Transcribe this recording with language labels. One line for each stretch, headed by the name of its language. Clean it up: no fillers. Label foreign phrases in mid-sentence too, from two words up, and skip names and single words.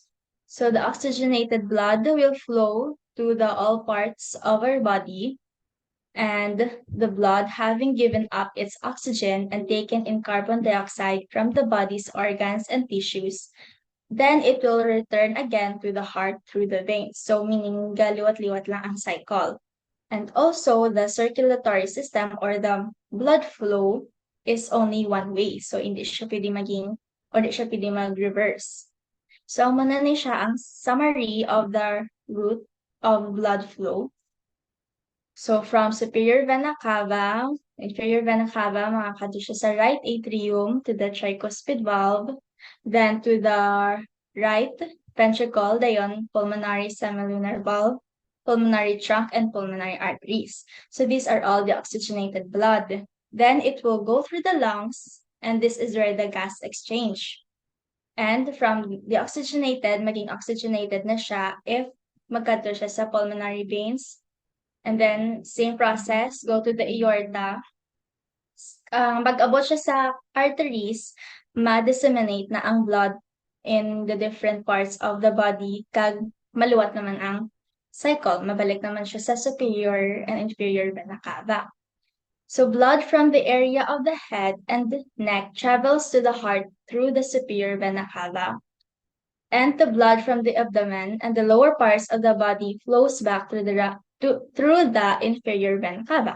English: So the oxygenated blood will flow to the all parts of our body, and the blood, having given up its oxygen and taken in carbon dioxide from the body's organs and tissues, then it will return again to the heart through the veins.
Hiligaynon: So meaning galiwat-liwat lang ang cycle.
English: And also the circulatory system or the blood flow is only one way.
Filipino: So hindi siya pwede maging or hindi siya pwede mag-reverse.
English: So,
Hiligaynon: muna ni siya ang
English: summary of the route of blood flow. So, from superior vena cava, inferior vena cava,
Hiligaynon: makakadto siya sa
English: right atrium to the tricuspid valve, then to the right ventricle, dayon pulmonary semilunar valve, pulmonary trunk, and pulmonary arteries. So, these are all the oxygenated blood. Then, it will go through the lungs, and this is where the gas exchange. And from the oxygenated,
Hiligaynon: maging oxygenated na siya if magkadto siya sa
English: pulmonary veins. And then, same process, go to the aorta.
Hiligaynon: Pag-abot siya sa arteries, ma-disseminate na ang blood
English: in the different parts of the body,
Hiligaynon: kag maluwat naman ang cycle. Mabalik naman siya sa
English: superior and inferior vena cava. So blood from the area of the head and the neck travels to the heart through the superior vena cava. And the blood from the abdomen and the lower parts of the body flows back through the inferior vena cava.